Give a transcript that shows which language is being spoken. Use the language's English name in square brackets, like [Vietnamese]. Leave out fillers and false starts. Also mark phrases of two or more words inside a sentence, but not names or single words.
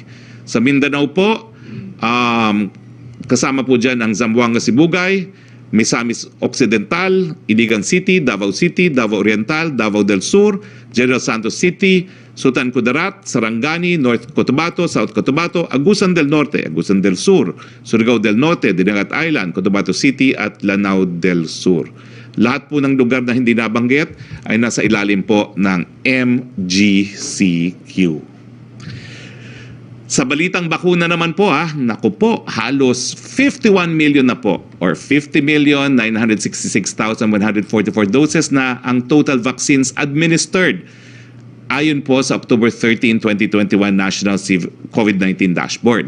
[Filipino] Sa Mindanao po, kasama po dyan ang Zamboanga Sibugay, Misamis Occidental, Iligan City, Davao Oriental, Davao del Sur, General Santos City, Sultan Kudarat, Sarangani, North Cotabato, South Cotabato, Agusan del Norte, Agusan del Sur, Surigao del Norte, Dinagat Island, Cotabato City at Lanao del Sur. Lahat po ng lugar na hindi nabanggit ay nasa ilalim po ng MGCQ. Sa balitang bakuna naman po naku po, halos 51 million na po or 50,966,144 doses na ang [English] total vaccines administered [Filipino] ayon po sa October 13, 2021 National COVID-19 Dashboard.